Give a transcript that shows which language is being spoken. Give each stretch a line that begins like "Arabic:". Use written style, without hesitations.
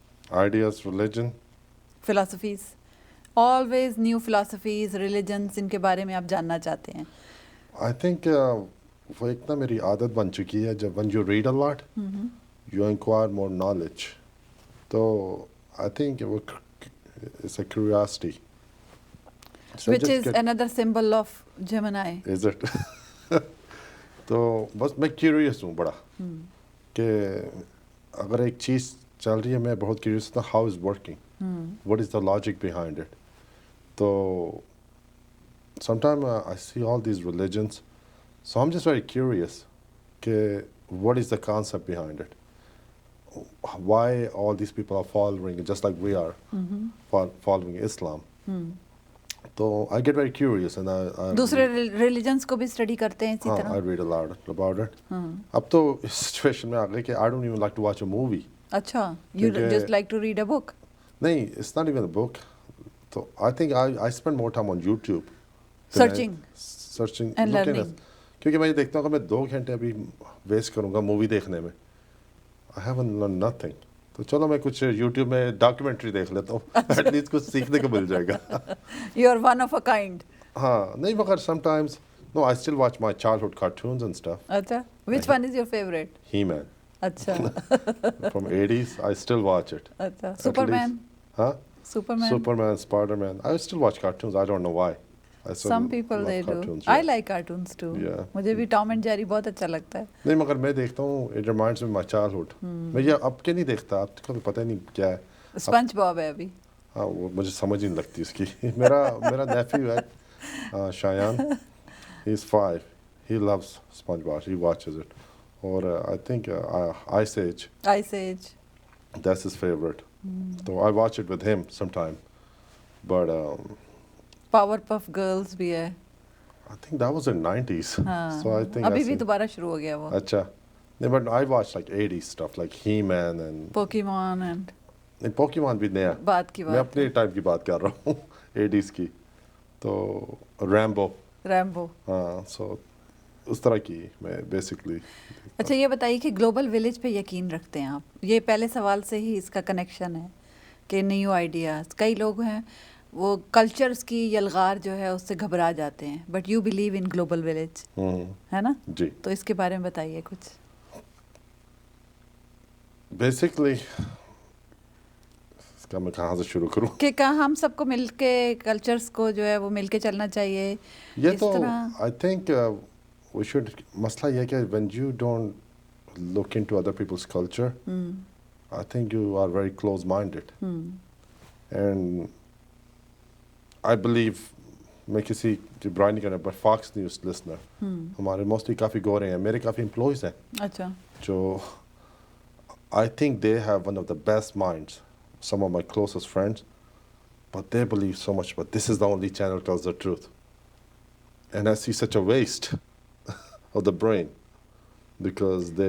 Urdu: Ideas, religion, philosophies, always new philosophies, religions, ان کے بارے میں آپ جاننا چاہتے ہیں.
English: I think
Urdu: وہ ایک نا میری عادت بن چکی ہے, جب
English: when you read a lot you acquire more knowledge. تو I think it's a curiosity. Which is another symbol of Gemini. Is it?
Urdu: تو بس میں کیوریس ہوں بڑا, کہ اگر ایک چیز چل رہی ہے میں بہت کیوریس ہوں,
English: how is working, what is the logic behind it. تو sometimes I see all these religions, so I'm just very curious کہ what is the concept behind it, why all these people are following it just like we are following Islam. تو I get very curious and I
Urdu: دوسرے religions کو بھی study کرتے ہیں اسی طرح.
English: I read a lot about it.
Urdu: اب تو اس سچویشن میں آ گئے کہ
English: I don't even like to watch a movie. اچھا, you just like to read a book. نہیں, it's not even a book. So I think I spend more time on YouTube. Searching and looking learning.
Urdu: کیونکہ میں یہ دیکھتا ہوں کہ میں 2 گھنٹے ابھی ویسٹ کروں گا مووی دیکھنے میں,
English: I haven't learned nothing.
Urdu: تو چلو میں کچھ یوٹیوب میں ڈاکیومنٹری دیکھ لیتا ہوں, ایٹ لیسٹ کچھ سیکھنے کو مل جائے گا.
English: You are one of a kind.
Urdu: ہاں نہیں, مگر
English: sometimes no, I still watch my childhood cartoons and stuff. اچھا, which one is your favorite? He-Man.
Urdu: اچھا.
English: From 80s, I still watch it.
Urdu: اچھا, Superman. Huh?
English: Superman, Spider-Man. I still watch cartoons. I don't know why. Some people they do. I like cartoons too.
Urdu: مجھے بھی Tom and جیری بہت اچھا لگتا ہے. نہیں مگر میں دیکھتا ہوں,
English: it reminds me of my childhood.
Urdu: میں یہ اب کے نہیں دیکھتا, اب کو پتہ نہیں کیا ہے. اسپنج باب ہے ابھی. ہاں, وہ مجھے سمجھ ہی نہیں لگتی اس کی. میرا نیفیو ہے شایان,
English: he is 5. He loves SpongeBob. He watches it. اور I think Ice Age. That's his favorite. So I watch it with him sometime. But
Urdu: power puff girls بھی ہے.
English: I think that was in 90s. So I think
Urdu: ابھی بھی دوبارہ شروع ہو گیا وہ. اچھا.
English: نہیں, but I watched like 80s stuff like He-Man and Pokemon and
Urdu: Pokemon بھی نیا. بات کی بات میں اپنے ٹائم کی بات کر رہا ہوں 80s کی. تو ریمبو ریمبو. ہاں سو اس طرح کی میں بیسکلی. اچھا یہ بتائیے کہ گلوبل ولیج پہ یقین رکھتے ہیں آپ؟ یہ پہلے سوال سے ہی اس کا کنیکشن ہے کہ نیو آئیڈیاز. کئی لوگ ہیں وہ کلچرز کی یلغار جو ہے اس سے گھبرا جاتے ہیں,
English: but you believe in global village,
Urdu: ہے نا؟ جی تو اس کے بارے میں بتائیے کچھ. بیسکلی اس کا میں کہاں سے شروع کروں کہ ہم سب کو مل کے کلچرز کو جو ہے وہ مل کے چلنا چاہیے یہ اس تو طرح.
English: I think we should.
Urdu: مسئلہ یہ کہ
English: When you don't look into other people's culture I think you are very close minded. And I believe,
Urdu: میں کسی کی برائی نہیں کرنا, بٹ فاکس نیوز لسنر ہمارے موسٹلی کافی گورے ہیں, میرے کافی امپلائیز ہیں اچھا
English: جو I think they have one of the best minds, some of my closest friends, but they believe so much, but this is the only channel that tells the truth. And I see such a waste of the brain because they